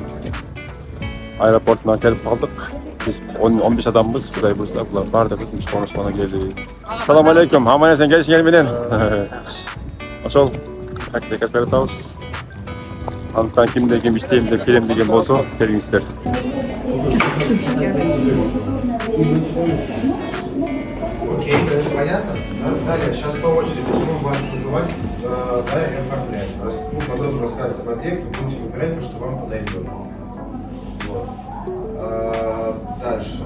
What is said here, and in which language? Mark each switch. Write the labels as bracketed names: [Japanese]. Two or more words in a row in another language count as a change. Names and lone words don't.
[Kyrgyz] аэропортуна келип калдык. Биз 15 адамбыз, Кудай буйрса, булар баардыгы тынч конушмана келди. Салам алейкум, аман эсен келишиңер менен. Ошол такси катып атабыз. Антан кимде ким иштейм деп келем деген болсо, келиңиздер. [Russian] Окей, это понятно? Далее, сейчас по очереди будем вас вызывать, да, и оформлять. Ну, подробно рассказывать об объекте, будете выбирать то, что вам подойдет. Вот. Дальше.